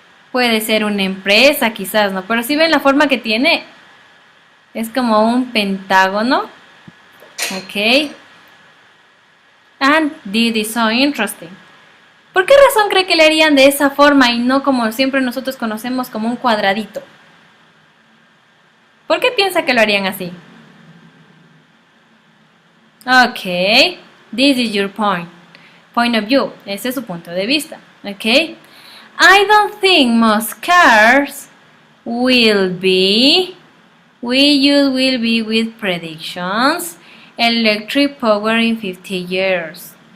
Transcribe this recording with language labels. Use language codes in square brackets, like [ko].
[es] Puede ser una empresa, quizás, ¿no? Pero si ven la forma que tiene, es como un pentágono. Ok. [en] And this is so interesting. [es] ¿Por qué razón cree que le harían de esa forma y no como siempre nosotros conocemos como un cuadradito? ¿Por qué piensa que lo harían así? Ok. [en] This is your point of view. [es] Ese es su punto de vista. [en] Ok. I don't think most cars will be with predictions electric power in 50 years.